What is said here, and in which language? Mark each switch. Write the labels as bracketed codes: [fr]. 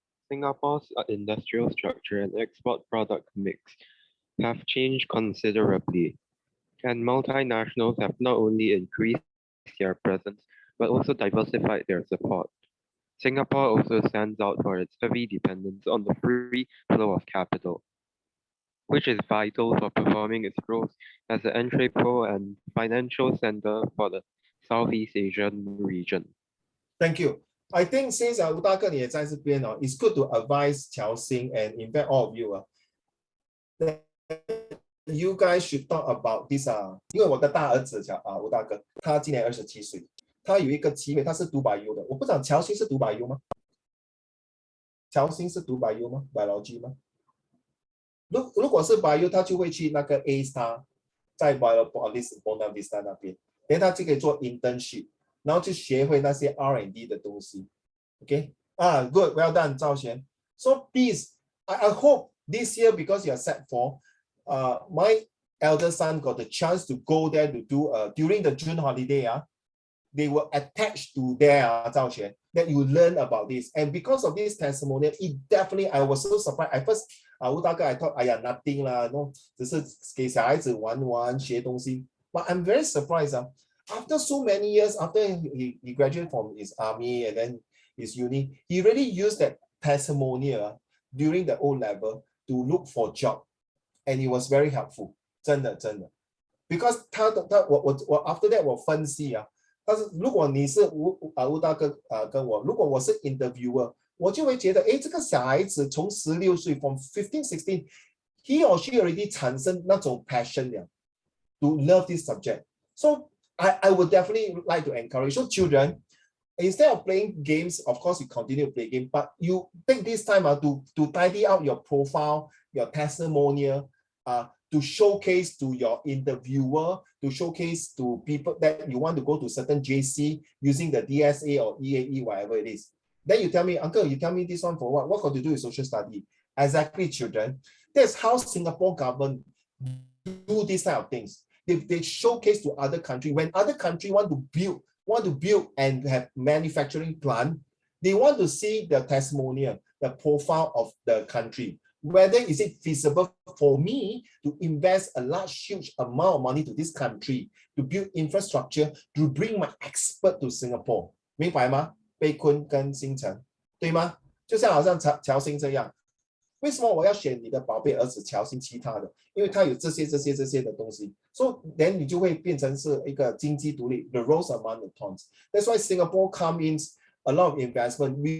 [en] Singapore's industrial structure and export product mix have changed considerably, and multinationals have not only increased their presence but also diversified their support. Singapore also stands out for its heavy dependence on the free flow of capital, which is vital for performing its roles as an entrepot and financial center for the Southeast Asian region. thank you. I think since [zh] 吴大哥你也在这边哦 [en] it's good to advise [zh] 乔欣 [en] and in fact all of you you guys should talk about this [zh] 因为我的大儿子吴大哥，他今年27岁，他有一个机会，他是读 Bio 的，我不知道乔欣是读 Bio 吗？乔欣是读 Bio 吗 ？Biology 吗？如果是 Bio， 他就会去那个 A Star， 在 Biopolis Buona Vista 那边，然后他就可以做 internship， 然后就学会那些 R&D 的东西。 [en] OK， good， well done， 赵璇。 So please, I hope this year because you are set for, my elder son got the chance to go there to do during the June holiday. They were attached to there, Zhao Xuan, that you learn about this. And because of this testimonial, it definitely, I was so surprised. At first, Wu Dage, I thought, nothing lah, no, [zh] 只是给小孩子玩玩学东西. [en] But I'm very surprised. After so many years, after he graduated from his army and then his uni, he really used that testimonial during the O level to look for job. And it was very helpful. [zh] 真的. [en] Because [zh] 我 [en] after that [zh] 我分析但是如果你是吴大哥跟我，如果我是 interviewer， 我就会觉得，这个小孩子从16岁 [en] from 15, 16, he or she already [zh] 产生那种 [en] passion to love this subject. So I would definitely like to encourage. So children, instead of playing games, of course you continue to play game, but you take this time to tidy out your profile, your testimonial, to showcase to your interviewer, to showcase to people that you want to go to certain JC using the DSA or EAE, whatever it is. Then you tell me, uncle, you tell me this one for what? What got to do with social study? Exactly, children. That's how Singapore government do these type of things. They showcase to other countries. When other countries want to build and have manufacturing plant, they want to see the testimonial, the profile of the country. Whether is it feasible for me to invest a large, huge amount of money to this country to build infrastructure to bring my expert to Singapore? [zh] 明白吗？贝坤跟星辰，对吗？就像好像乔欣这样，为什么我要选你的宝贝儿子乔欣？其他的，因为他有这些的东西，所以 [en] then [zh] 你就会变成是一个经济独立 ， [en] the rose among the thorns. That's why Singapore comes in a lot of investment.